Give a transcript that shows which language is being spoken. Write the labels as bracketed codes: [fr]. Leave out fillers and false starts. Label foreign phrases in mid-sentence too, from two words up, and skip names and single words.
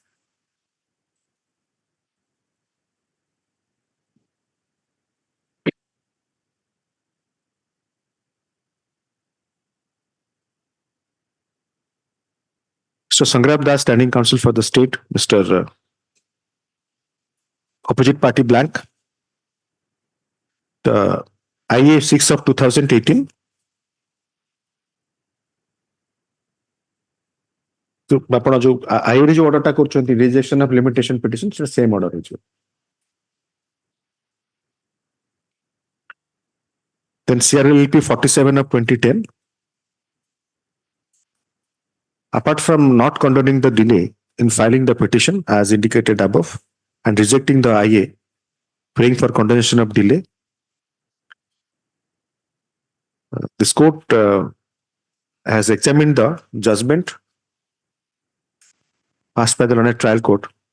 [en] So Sangrab Das, standing counsel for the state, Mr. Opposite party blank. The IA 6 of 2018. [or] So ଆପଣ ଯୋଉ ଆଇରେ ଯୋଉ ଅର୍ଡରଟା କରୁଛନ୍ତି [en] rejection of limitation petition [or] ସେଟା [en] same order [or] ହେଇଯିବ. [en] Then CRLP 47 of 2010. Apart from not condoning the delay in filing the petition as indicated above and rejecting the IA, praying for condonation of delay, this court has examined the judgment passed by the learned trial court.